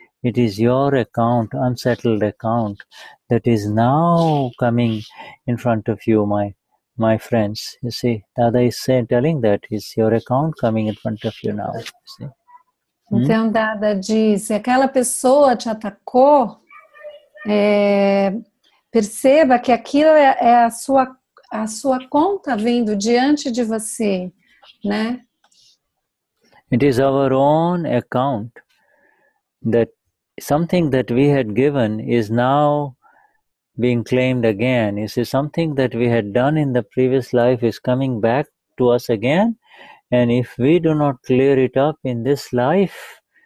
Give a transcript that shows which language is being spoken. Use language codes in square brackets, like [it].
[en] It is your account, unsettled account, that is now coming in front of you, my friends. You see, Dada is telling that it's your account coming in front of you now. You see? [pt] Então, Dada diz, se aquela pessoa te atacou, perceba que aquilo é a sua conta vindo diante de você, né? [en] It is our own account, that something that we had given is now being claimed again. You see, something that we had done in the previous life is coming back to us again. And if we do not clear it up in this life,